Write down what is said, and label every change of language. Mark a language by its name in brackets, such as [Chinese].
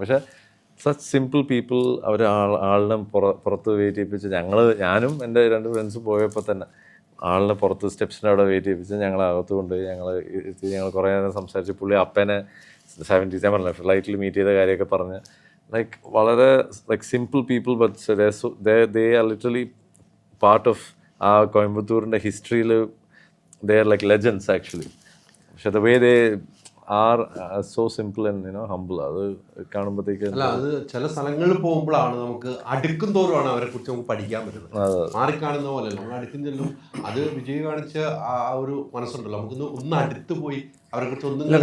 [Malayalam] പക്ഷേ [English] such simple people [Malayalam] അവർ ആളിനെ പുറത്ത് വെയിറ്റ് ചെയ്യിപ്പിച്ച് ഞാനും എൻ്റെ 2 ഫ്രണ്ട്സും പോയപ്പോൾ തന്നെ ആളിനെ പുറത്ത് സ്റ്റെപ്സിൻ്റെ അവിടെ വെയിറ്റ് ചെയ്യിപ്പിച്ച് ഞങ്ങളെ അകത്ത് കൊണ്ടുപോയി ഞങ്ങൾ കുറേ നേരം സംസാരിച്ച് പുള്ളി അപ്പനെ 70s ഞാൻ പറഞ്ഞില്ല ഫ്ലൈറ്റിൽ മീറ്റ് ചെയ്ത കാര്യമൊക്കെ പറഞ്ഞ് [English] like വളരെ like simple people but they are literally part of our [Malayalam] കോയമ്പത്തൂരിൻ്റെ ഹിസ്റ്ററിയിൽ [English] they are like legends actually. പക്ഷെ the way they are so simple and humble, [Malayalam] അത് കാണുമ്പോഴത്തേക്ക് അല്ല, അത് ചില സ്ഥലങ്ങളിൽ പോകുമ്പോഴാണ് നമുക്ക് അടുക്കും തോറുമാണ് അവരെ കുറിച്ച് നമുക്ക് പഠിക്കാൻ പറ്റുന്നത്. മാറിക്കാണുന്ന പോലെ നമ്മൾ അടുക്കും ചെല്ലും. അത് വിജയ് കാണിച്ച ആ ഒരു മനസ്സുണ്ടല്ലോ, നമുക്കൊന്ന് ഒന്ന് അടുത്ത് പോയി അവരെ കുറിച്ച് ഒന്നും